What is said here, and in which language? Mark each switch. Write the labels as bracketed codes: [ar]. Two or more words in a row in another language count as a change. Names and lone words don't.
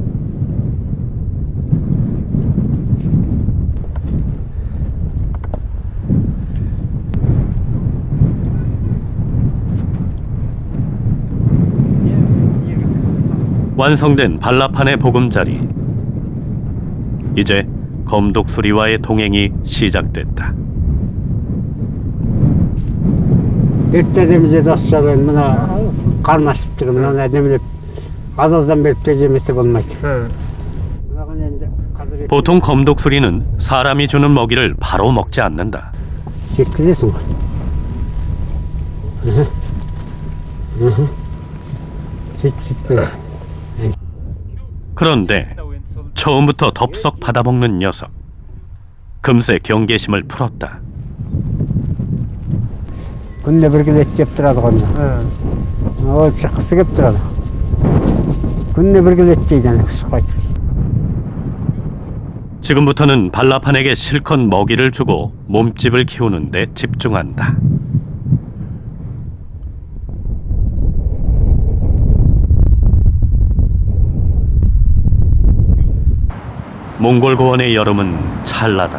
[ko] 완성된 발라판의 보금자리. 이제 검독수리와의 동행이 시작됐다. [kk] Ертедемізде дос-жаран мына қарын ашып тұр, мынаны әдемілеп аз-аздан беріп тежемесе болмайды. мынаған енді қазір [ko] 보통 검독수리는 사람이 주는 먹이를 바로 먹지 않는다. [kk] жеткізесің ғой. сөйтіп бересің. [ko] 그런데 처음부터 덥석 받아먹는 녀석. 금세 경계심을 풀었다. [kk] күнде бір келет жеп тұрады ғой мына. ол шыққысы келіп тұрады. күнде бір келет жейді ана шықпай тұр. [ko] 지금부터는 발라판에게 실컷 먹이를 주고 몸집을 키우는 데 집중한다. 몽골 고원의 여름은 찰나다.